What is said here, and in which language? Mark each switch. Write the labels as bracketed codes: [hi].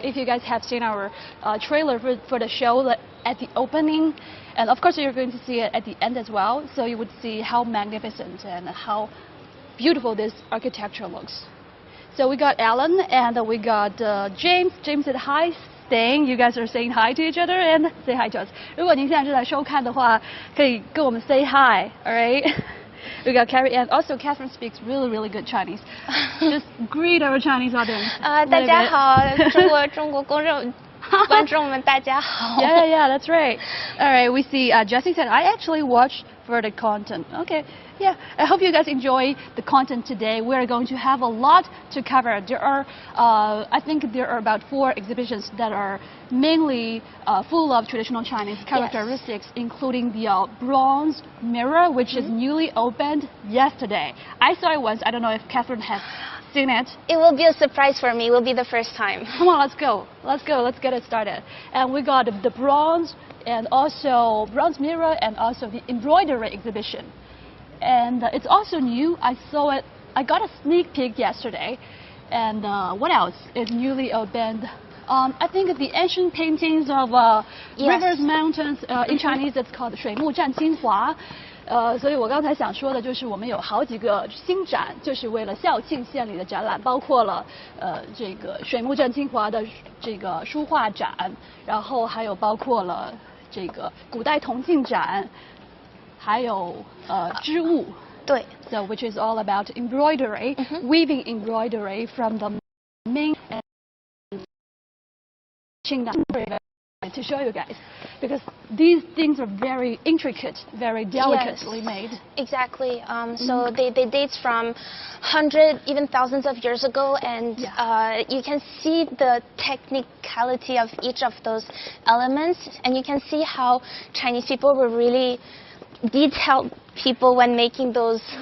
[en] If you guys have seen our trailer for the show at the opening, and of course you're going to see it at the end as well, so you would see how magnificent and how beautiful this architecture looks. So we got Alan and we got James. James said hi. Staying. You guys are saying hi to each other and say hi to us. [zh] 如果您现在正在收看的话，可以跟我们 [en] say hi. All right. We got Carrie, and also Catherine speaks really, really good Chinese. Just greet our Chinese audience. [zh] 大家好，中国观众们大家好。 [en] Yeah, that's right. All right, we see Jessie said, I actually watched for the content. Okay, yeah, I hope you guys enjoy the content today. We're going to have a lot to cover. There are, I think there are about 4 exhibitions that are mainly full of traditional Chinese characteristics, including the bronze mirror, which is newly opened yesterday. I saw it once. I don't know if Catherine has seen it. It will be a surprise for me. It will be the first time. Come on, let's go. Let's get it started. And we got the bronze and also bronze mirror and also the embroidery exhibition. And it's also new. I saw it. I got a sneak peek yesterday. And what else is newly opened? I think the ancient paintings of rivers, mountains. In Chinese, it's called 水木战金华。 [zh] 所以我刚才想说的就是，我们有好几个新展，就是为了校庆献礼的展览，包括了这个水木战金华的这个书画展，然后还有包括了这个古代铜镜展，还有织物。对。 [en] So which is all about embroidery, weaving embroidery from the Ming and Qing period. To show you guys, because these things are very intricate, very delicately made. Exactly. So they date from hundreds, even thousands of years ago, and you can see the technicality of each of those elements, and you can see how Chinese people were really detailed people when making those